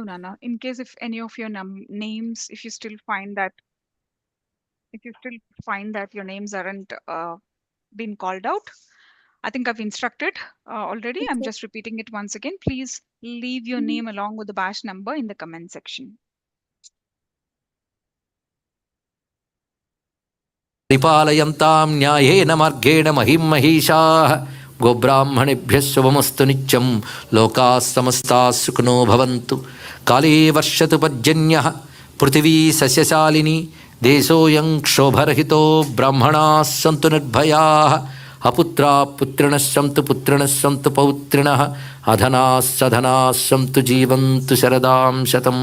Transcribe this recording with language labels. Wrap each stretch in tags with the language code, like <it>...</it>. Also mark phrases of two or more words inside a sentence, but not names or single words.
<en>In case if any of your names, if you still find that if you still find that your names aren't been called out, I think I've instructed already. I'm just repeating it once again. Please leave your name along with the batch number in the comment section.</en> <sa>పరిపాలయంతాం న్యాయేన మార్గేణ మహిం మహిషాః గోబ్రాహ్మణేభ్యः శుభమస్తు నిత్యం లోకాः సమస్తాः సుఖినో భవంతు కాలే వర్షతు పర్జన్యః పృథివీ సస్యశాలిని దేశోऽयं క్షోభరహితో బ్రాహ్మణాः సంతు నిర్భయాः అపుత్రాः పుత్రిణः సంతు పుత్రిణः సంతు పౌత్రిణः అధనాः సధనాः సంతు జీవంతు శరదాం శతం.</sa>